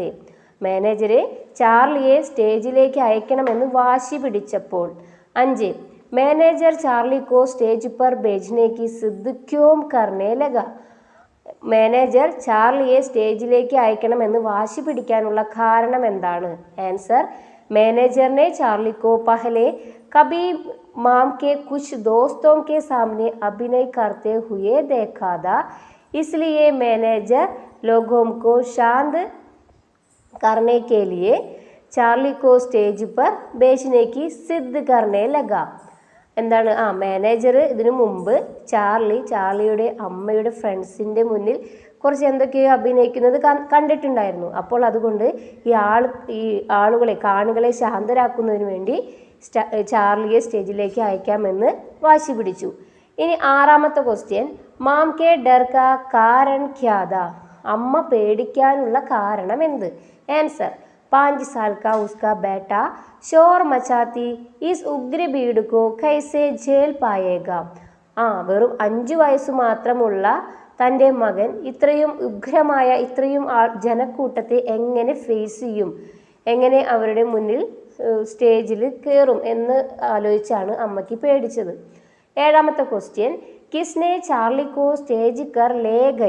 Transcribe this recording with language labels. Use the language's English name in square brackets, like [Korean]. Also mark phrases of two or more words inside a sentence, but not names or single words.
[Malayalam] മാനേജറെ ചാർലിയെ സ്റ്റേജിലേക്ക് അയക്കണമെന്ന് വാശി പിടിച്ചപ്പോൾ. [Hindi] 5, मैनेजर चार्ली को स्टेज पर भेजने की ज़िद क्यों करने लगा? [Malayalam] മാനേജർ ചാർലിയെ സ്റ്റേജിലേക്ക് അയക്കണമെന്ന് വാശി പിടിക്കാനുള്ള കാരണം എന്താണ്? ആൻസർ, [Hindi] मैनेजर ने चार्ली को पहले कभी माम के कुछ दोस्तों के सामने अभिनय करते हुए देखा था, इसलिए मैनेजर लोगों को शांत करने के लिए चार्ली को स्टेज पर भेजने की जिद करने लगा. [Malayalam] എന്താണ്? മാനേജർ ഇതിനു മുമ്പ് ചാർലിയുടെ അമ്മയുടെ ഫ്രണ്ട്സിൻ്റെ മുന്നിൽ കുറച്ച് എന്തൊക്കെയോ അഭിനയിക്കുന്നത് കണ്ടിട്ടുണ്ടായിരുന്നു. അപ്പോൾ അതുകൊണ്ട് ഈ ആളുകളെ, കാണികളെ ശാന്തരാക്കുന്നതിന് വേണ്ടി ചാർലിയെ സ്റ്റേജിലേക്ക് അയക്കാമെന്ന് വാശി പിടിച്ചു. ഇനി 6ാമത്തെ ക്വസ്റ്റ്യൻ, [Hindi] माँ के डर का कारण क्या था? [Malayalam] അമ്മ പേടിക്കാനുള്ള കാരണം എന്ത്? [Hindi] ആൻസർ, 5 साल का उसका बेटा शोर मचाती इस उग्र भीड़ को कैसे झेल पाएगा? [Malayalam] വെറും 5 വയസ്സ് മാത്രമുള്ള തൻ്റെ മകൻ ഇത്രയും ഉഗ്രമായ ഇത്രയും ജനക്കൂട്ടത്തെ എങ്ങനെ ഫേസ് ചെയ്യും, എങ്ങനെ അവരുടെ മുന്നിൽ സ്റ്റേജിൽ കയറും എന്ന് ആലോചിച്ചാണ് അമ്മയ്ക്ക് പേടിച്ചത്. 7ാമത്തെ ക്വസ്റ്റ്യൻ, [Hindi] किसने चार्ली को स्टेज कर ले गया?